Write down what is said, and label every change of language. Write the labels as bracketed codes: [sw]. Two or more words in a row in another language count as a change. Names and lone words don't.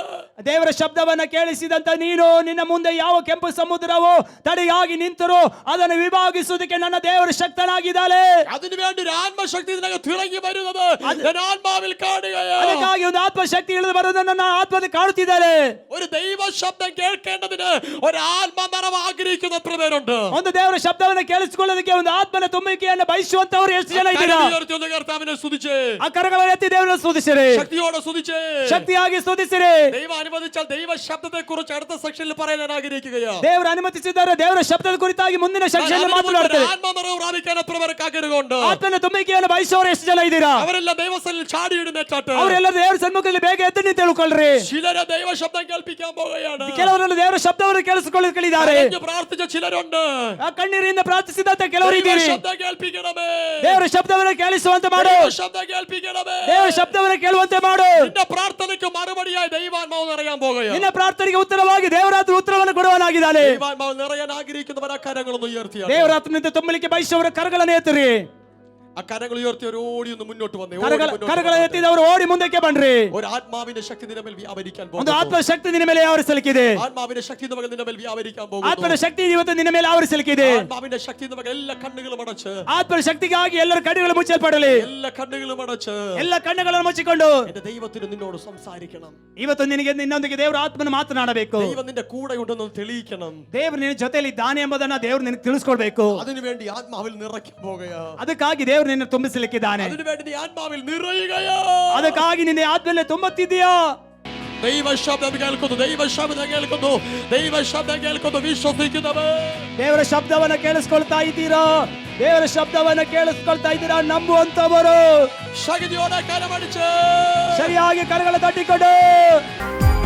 [kn] ದೇವರ ಶಬ್ದವನ್ನ ಕೇಳಿಸಿದಂತ ನೀನು ನಿನ್ನ ಮುಂದೆ ಯಾವ ಕೆಂಪು ಸಮುದ್ರವೋ ತಡೆಯಾಗಿ ನಿಂತರೋ ಅದನ್ನು ವಿಭಾಗಿಸುವುದಕ್ಕೆ ನನ್ನ ದೇವರ ಶಕ್ತನಾಗಿದ್ದಾನೆ. [ml] അതിനുവേണ്ടി ഒരു ആത്മശക്തി ഇതിനകത്ത് ഇറങ്ങി വരുന്നത് ഞാൻ ആത്മാവിൽ കാണുകയാണ്. [kn] ಅದಕ್ಕಾಗಿ ಒಂದು ಆತ್ಮಶಕ್ತಿ ಇಳಿದು ಬರುವುದನ್ನು ನಾನು ಆತ್ಮದಲ್ಲಿ ಕಾಣುತ್ತಿದ್ದೇನೆ. [ml] ഒരു ദൈവ ശബ്ദം കേൾക്കേണ്ടതിന് ഒരു ആത്മ നിറവ് ആഗ്രഹിക്കുന്ന എത്ര പേരുണ്ട്? [kn] ಒಂದು ದೇವರ ಶಬ್ದವನ್ನು ಕೇಳಿಸಿಕೊಳ್ಳೋದಕ್ಕೆ ಒಂದು ಆತ್ಮನ ತುಂಬುವಿಕೆಯನ್ನು ಬಯಸುವಂತವರು ಎಷ್ಟು ಜನ ಇದ್ದೀರಾ? [ml] കർത്താവിനെ സ്തുതിച്ചേ, [kn] ಆ ಕರಗಳನ್ನು ಎತ್ತಿ ದೇವರನ್ನು ಸ್ತುತಿಸಿರಿ, [ml] ശക്തിയോടെ സ്തുതിച്ചേ, [kn] ಶಕ್ತಿಯಾಗಿ ಸ್ತುತಿಸಿರಿ. [ml] ദൈവം അനുവദിച്ചാൽ ദൈവ ശബ്ദത്തെ കുറിച്ച് അടുത്ത സെക്ഷനിൽ പറയാൻ ഞാൻ ആഗ്രഹിക്കുകയാണ്. [kn] ದೇವರು ಅನುಮತಿಸಿದ್ದಾರೆ ದೇವರ ಶಬ್ದದ ಕುರಿತಾಗಿ ಮುಂದಿನ ಸೆಕ್ಷನ್ ಮಾತನಾಡುತ್ತೇವೆ. [ml] ആത്മ നിറവ് പ്രാപിക്കാൻ എത്ര പേർക്ക് ആഗ്രഹമുണ്ട്? [kn] ಆತ್ಮನ ತುಂಬುವಿಕೆಯನ್ನು ಬಯಸುವವರು ಎಷ್ಟು ಜನ ಇದ್ದೀರಾ? [ml] അവരെല്ലാം ദൈവസന്നിധിയിൽ ചാടി ഇടുന്നേറ്റാട്ട് [kn] ಅವರೆಲ್ಲರೂ ದೇವರ ಸನ್ಮುಖದಲ್ಲಿ ಬೇಗ ಎದ್ದು ನಿಂತು ತಿಳ್ಕೊಳ್ರಿ. [ml] ചിലരെ ദൈവ ശബ്ദം കേൾപ്പിക്കാൻ പോകുകയാണ്. [kn] ಕೆಲವರನ್ನು ದೇವರ ಶಬ್ದವನ್ನು ಕೇಳಿಸಿಕೊಳ್ಳಲಿದ್ದಾರೆ. [ml] പ്രാർത്ഥിച്ച ചിലരുണ്ട്. [kn] ಆ ಕಣ್ಣೀರಿಂದ ಪ್ರಾರ್ಥಿಸಿದಂತ ಕೆಲವರು ಇದ್ದೀರಿ. [ml] ശബ്ദം കേൾപ്പിക്കണമേ, [kn] ದೇವರ ಶಬ್ದವನ್ನು ಕೇಳಿಸುವಂತೆ ಮಾಡು, [ml] ശബ്ദം കേൾപ്പിക്കണമേ, [kn] ದೇವರ ಶಬ್ದವನ್ನು ಕೇಳುವಂತೆ ಮಾಡು. [ml] നിന്റെ പ്രാർത്ഥനയ്ക്ക് മറുപടിയായി ദൈവാത്മാവ് നിറയാൻ പോകുകയാണ്. [kn] ನಿನ್ನ ಪ್ರಾರ್ಥನೆಗೆ ಉತ್ತರವಾಗಿ ದೇವರಾತ್ಮ ಉತ್ತರವನ್ನು ಕೊಡುವನಾಗಿದ್ದಾನೆ. [ml] ദൈവാത്മാവ് നിറയാൻ ആഗ്രഹിക്കുന്നവർ ആ കരങ്ങളൊന്ന് ഉയർത്തിയ [kn] ದೇವರಾತ್ಮನಿಂದ ತುಂಬಲಿಕ್ಕೆ ಬಯಸುವವರ ಕರಗಳನ್ನು ಎತ್ತಿರಿ. [ml] ആ കരങ്ങൾ ഉയർത്തിയവർ ഓടി ഒന്ന് മുന്നോട്ട് വന്നേ. [kn] ಕರಗಳನ್ನು ಎತ್ತಿದವರು ಓಡಿ ಮುಂದಕ್ಕೆ ಬನ್ರಿ. [ml] ഒരു ആത്മാവിന്റെ ശക്തി നിന്റെ മേൽ വ്യാപരിക്കാൻ [kn] ಒಂದು [ml] പോകുന്നു. [kn] ಆತ್ಮಶಕ್ತಿ ನಿನ್ನ ಮೇಲೆ ಆವರಿಸಲಿಕ್ಕಿದೆ. [ml] ആത്മാവിന്റെ ശക്തി നിന്റെ മേൽ വ്യാപരിക്കാൻ പോകുന്നു. [kn] ಆತ್ಮನ ಶಕ್ತಿ ಇವತ್ತು ನಿನ್ನ ಮೇಲೆ ಆವರಿಸಲಿಕ್ಕಿದೆ. [ml] ആത്മാവിന്റെ ശക്തി എല്ലാ കണ്ണുകളും അടച്ച്, [kn] ಆತ್ಮನ ಶಕ್ತಿಗಾಗಿ ಎಲ್ಲರ ಕಣ್ಣುಗಳು ಮುಚ್ಚಲ್ಪಡಲಿ. [ml] എല്ലാ കണ്ണുകളും അടച്ച് [kn] ಎಲ್ಲ ಕಣ್ಣುಗಳನ್ನು ಮುಚ್ಚಿಕೊಂಡು [ml] എന്റെ ദൈവത്തിന് നിന്നോട് സംസാരിക്കണം. [kn] ಇವತ್ತು ನಿನಗೆ ನಿನ್ನೊಂದಿಗೆ ದೇವರ ಆತ್ಮನ ಮಾತನಾಡಬೇಕು. [ml] ദൈവം നിന്റെ കൂടെ ഉണ്ടെന്ന് തെളിയിക്കണം. [kn] ದೇವರು ನಿನ್ನ ಜೊತೆಯಲ್ಲಿ ಇದ್ದಾನೆ ಎಂಬುದನ್ನ ದೇವರು ನಿನಗೆ ತಿಳಿಸ್ಕೊಡ್ಬೇಕು. [ml] അതിനുവേണ്ടി ആത്മാവിൽ നിറയ്ക്കാൻ പോകുകയാ. [kn] ಅದಕ್ಕಾಗಿ ದೇವರು ನಿನ್ನ ತುಂಬಿಸಲಿಕ್ಕಿದ್ದಾನೆ. [ml] അതിനുവേണ്ടി നീ ആത്മാവിൽ നിറയുകയാ. [kn] ಅದಕ್ಕಾಗಿ ನಿನ್ನ ಆತ್ಮದಲ್ಲಿ ತುಂಬುತ್ತಿದ್ದೀಯಾ? [ml] ദൈവ ശബ്ദം കേൾക്കുന്നു, ദൈവ ശബ്ദം കേൾക്കുന്നു, ദൈവ ശബ്ദം കേൾക്കുന്നു. വിശ്വസിക്കുന്നവർ [kn] ದೇವರ ಶಬ್ದವನ್ನ ಕೇಳಿಸ್ಕೊಳ್ತಾ ಇದ್ದೀರಾ? ದೇವರ ಶಬ್ದವನ್ನ ಕೇಳಿಸ್ಕೊಳ್ತಾ ಇದ್ದೀರಾ? ನಂಬುವಂತವರು [ml] ശക്തിയോടെ കരമടിച്ച് [kn] ಸರಿಯಾಗಿ ಕರಗಳ ತಟ್ಟಿಕೊಂಡು